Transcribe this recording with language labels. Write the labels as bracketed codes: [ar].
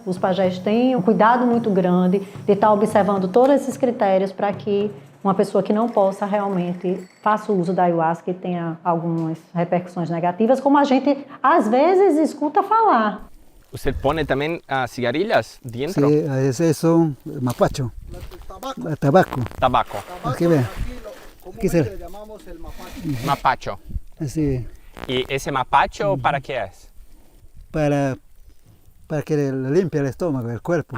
[pt] Os pajés têm um cuidado muito grande de estar observando todos esses critérios para que uma pessoa que não possa realmente faça o uso da ayahuasca e tenha algumas repercussões negativas, como a gente às vezes escuta falar. Você põe também cigarrilhas dentro? [es] Sí, ese son mapacho, tabaco. Tabaco. Aquí ve, aquí se, Le llamamos el mapache. Mapacho. así, [pt] E esse mapacho para que é? [es] para que le limpie el estómago, el cuerpo.